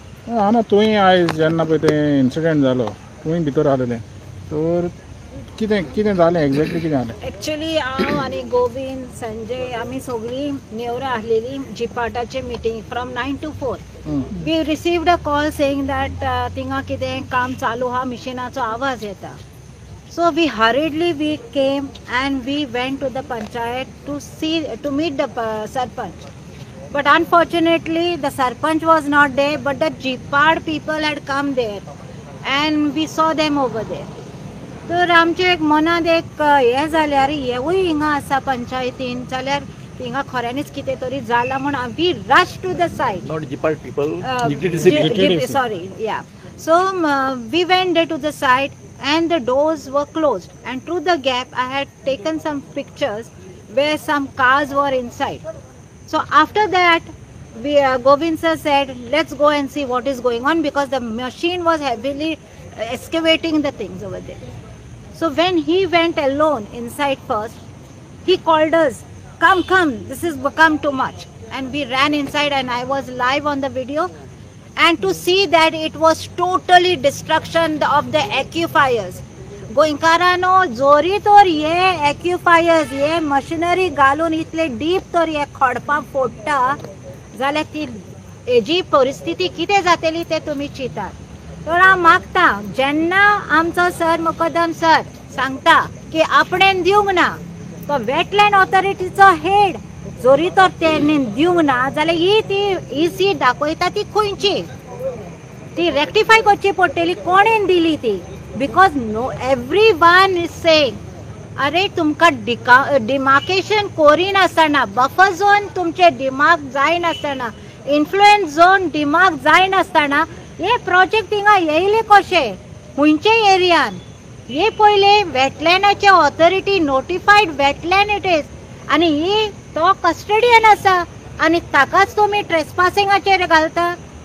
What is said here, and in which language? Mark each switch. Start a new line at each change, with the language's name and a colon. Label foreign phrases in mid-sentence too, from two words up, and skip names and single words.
Konkani: हांव तुवें आयज जेन्ना पळय तें इन्सिडंट जालो तुवें भितर आसलेलें तर कितें कितें जालें एक्झॅक्टली कितें जालें? एक्चुअली हांव आनी गोविंद संजय आमी सगळीं नेवरा आसलेलीं जिपाटाचे मिटींग
English: from 9 to 4. we received a call saying that
Konkani: थिंगा कितें काम चालू आहा, मिशिनाचो आवाज येता.
English: So we hurriedly came and we went to the panchayat to meet the sarpanch. But unfortunately the sarpanch was not there, but the Jipad people had come there and we saw them over there.
Konkani: तर आमचे एक मनात एक हे जालें अरे हेवूय हिंगा आसा पंचायतीन जाल्यार हिंगा खऱ्यांनीच कितें तरी जालां म्हण
English: we rush to the side. Not Jipal people, Sorry, yeah. So we went there to the side and the doors were closed, and through the gap I had taken some pictures where some cars were inside. So after that Govind sir said let's go and see what is going on, because the machine was heavily excavating the things over there. So when he went alone inside first, he called us, come, this has become too much. And we ran inside and I was live on the video. And to see that it was totally destruction of the aquifers.
Konkani: गोंयकारांनो जोरी तर हे एक्युफायर्स हे मशिनरी घालून इतले डीप तर हे खडपां फोडटा जाल्यार ती हेजी परिस्थिती कितें जातली ते तुमी चिंतात. तर हांव मागता जेन्ना आमचो सर मुकदम सर सांगता की आपणेन दिवंक ना, तो वेटलँड ऑथॉरिटीचो हेड जोरी तर तेणी दिवंक ना जाल्यार ही सीट दाखयता ती खंयची, ती रेक्टिफाय करची पडटली कोणेन दिली ती.
English: because no everyone is saying
Konkani: अरे तुमकां डिमार्केशन करिनासतना,
English: buffer zone
Konkani: तुमचे डिमार्क जायनासतना,
English: influence zone
Konkani: डिमार्क जायनासतना हे प्रोजेक्ट हिंगा येयले कशे खंयचे एरियान. हे पयले वेटलँडाचे
English: authority notified wetland it is
Konkani: आनी ही तो कस्टडियन आसा आनी ताकाच तुमी ट्रेसपासिंगाचेर घालता.